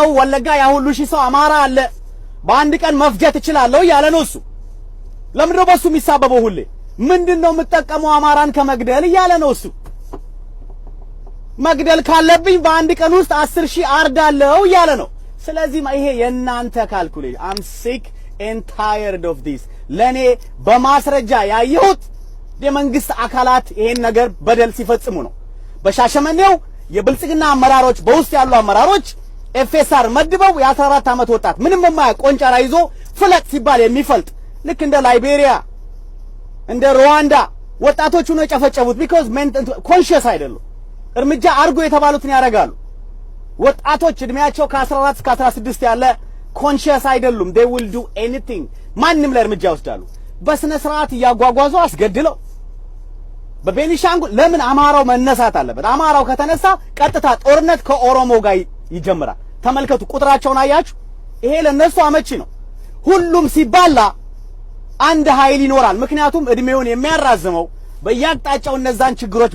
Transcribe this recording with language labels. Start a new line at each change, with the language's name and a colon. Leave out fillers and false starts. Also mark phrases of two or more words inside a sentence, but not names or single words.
Amharic: ወለጋ ያ ሁሉ ሺህ ሰው አማራ አለ፣ በአንድ ቀን መፍጀት እችላለሁ ያለ ነው እሱ። ለምንድነው በሱ የሚሳበበው ሁሌ? ምንድነው የምጠቀመው አማራን ከመግደል እያለ ነው እሱ። መግደል ካለብኝ በአንድ ቀን ውስጥ 10,000 አርዳለሁ እያለ ነው። ስለዚህ ይሄ የናንተ ካልኩሌሽን
English: I'm sick and tired of this።
Amharic: ለኔ በማስረጃ ያየሁት የመንግስት አካላት ይሄን ነገር በደል ሲፈጽሙ ነው። በሻሸመኔው የብልጽግና አመራሮች በውስጥ ያሉ አመራሮች ኤፍኤስአር መድበው የ14 ዓመት ወጣት ምንም የማያውቅ ቆንጫራ ይዞ ፍለጥ ሲባል የሚፈልጥ ልክ እንደ ላይቤሪያ እንደ ሩዋንዳ ወጣቶቹ ነው የጨፈጨፉት። because ኮንሺየስ አይደሉም። እርምጃ አርጎ የተባሉትን ያረጋሉ። ወጣቶች እድሜያቸው ከ14 እስከ 16 ያለ ኮንሺየስ አይደሉም።
English: they will do anything
Amharic: ማንንም ላይ እርምጃ ይወስዳሉ። በስነ ስርዓት ያጓጓዙ አስገድለው። በቤኒሻንጉል ለምን አማራው መነሳት አለበት? አማራው ከተነሳ ቀጥታ ጦርነት ከኦሮሞ ጋር ይጀምራል። ተመልከቱ፣ ቁጥራቸውን አያችሁ? ይሄ ለነሱ አመቺ ነው። ሁሉም ሲባላ አንድ ኃይል ይኖራል። ምክንያቱም እድሜውን የሚያራዝመው በየአቅጣጫው እነዛን ችግሮች